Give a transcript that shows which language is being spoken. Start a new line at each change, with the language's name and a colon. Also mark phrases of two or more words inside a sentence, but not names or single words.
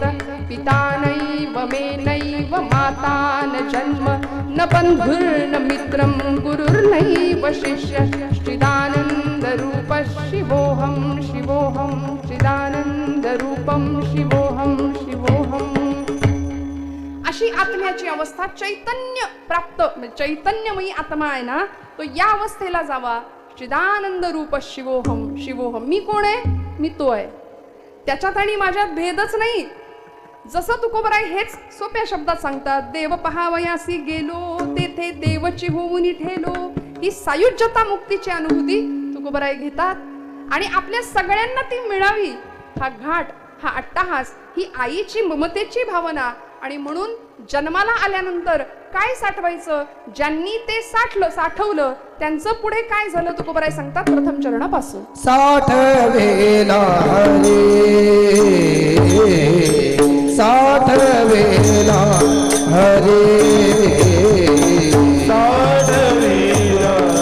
Sanskrit: पिता नैव मे नैव माता न जन्म. न बन्धुर्न मित्रं गुरुर्नैव शिष्य. चिदानंद रूप शिवोहम शिवोहम. चिदानंद रूपम शिवोहम शिवोहम.
Marathi: अशी आत्म्याची अवस्था चैतन्य प्राप्त, चैतन्यमयी आत्मा आहे ना, तो या अवस्थेला जावा.
Sanskrit: चिदानंद रूप शिवोहम शिवोहम.
Marathi: मी कोण आहे? मी तो आहे. त्याच्यात आणि माझ्यात भेदच नाही. जसं तुकोबराय हेच सोप्या शब्दात सांगतात. देव पहावयासी गेलो तेथे देवची होऊन ठेलो. ही सायुज्यता मुक्तीची अनुभूती तुकोबराय घेतात आणि आपल्या सगळ्यांना ती मिळावी. हा घाट, हा अट्टहास, ही आईची ममतेची भावना. आणि म्हणून जन्माला आल्यानंतर काय साठवायचं? ज्यांनी ते साठवलं त्यांचं पुढे काय झालं तुकोबराय सांगतात प्रथम चरणापासून. साठवेला हरे साठवेला हरे साठवेला